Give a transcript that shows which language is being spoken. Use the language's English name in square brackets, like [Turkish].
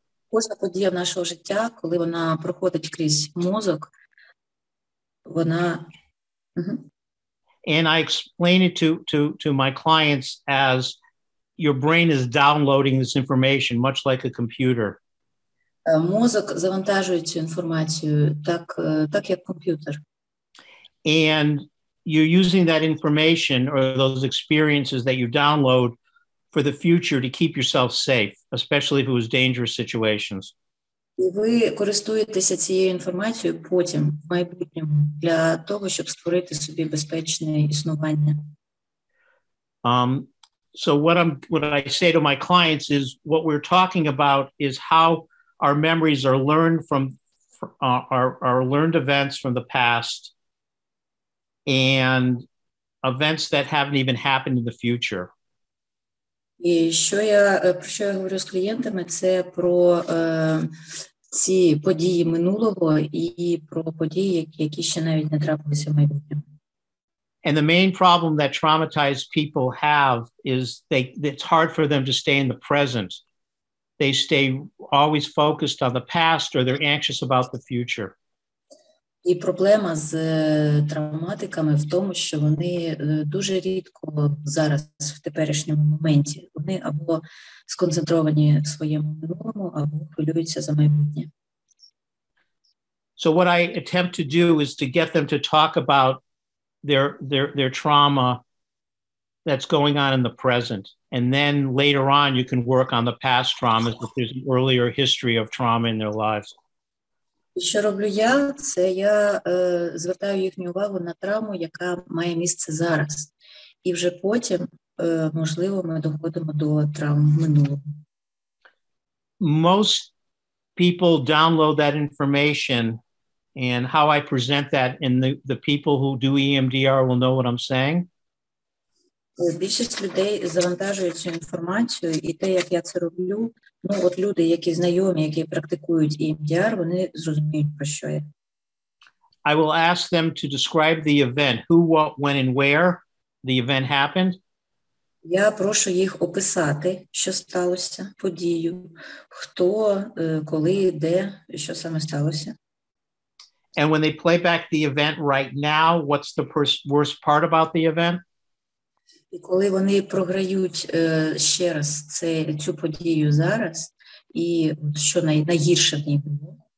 [Ukrainian] Кожна подія нашого життя, коли вона проходить крізь мозок, вона... [English] And I explain it to my clients as your brain is downloading this information, much like a computer. [Ukrainian] Мозок завантажує цю інформацію, так як комп'ютер. [English] And you're using that information or those experiences that you download for the future to keep yourself safe, especially if it was dangerous situations. [Ukrainian] І ви користуєтеся цією інформацією потім, в майбутньому, для того, щоб створити собі безпечне існування. [English] So what I say to my clients is what we're talking about is how our memories are learned from our learned events from the past and events that haven't even happened in the future. [Ukrainian] І про що я говорю з клієнтами, це про ці події минулого і про події, які ще навіть не трапилися в майбутньому. [English] And the main problem that traumatized people have is it's hard for them to stay in the present. They stay always focused on the past, or they're anxious about the future. [Ukrainian] І проблема з травматиками в тому, що вони дуже рідко зараз, в теперішньому моменті, вони або сконцентровані в своєму минулому, або хвилюються за майбутнє. [English] So what I attempt to do is to get them to talk about their trauma that's going on in the present. And then later on, you can work on the past traumas if there's an earlier history of trauma in their lives. [Ukrainian] Що роблю я? Це я звертаю їхню увагу на травму, яка має місце зараз. І вже потім, можливо, ми доходимо до травм минулого. [English] Most people download that information, and how I present that, and the people who do EMDR will know what I'm saying. [Ukrainian] Більшість людей завантажують цю інформацію, і те, як я це роблю, от люди, які знайомі, які практикують EMDR, вони зрозуміють, про що я. [English] I will ask them to describe the event, who, what, when, and where the event happened. [Ukrainian] Я прошу їх описати, що сталося, подію, хто, коли, де, що саме сталося. [English] And when they play back the event right now, what's the worst part about the event? [Ukrainian] І коли вони програють ще раз цю подію зараз, і що найгірше в ній було?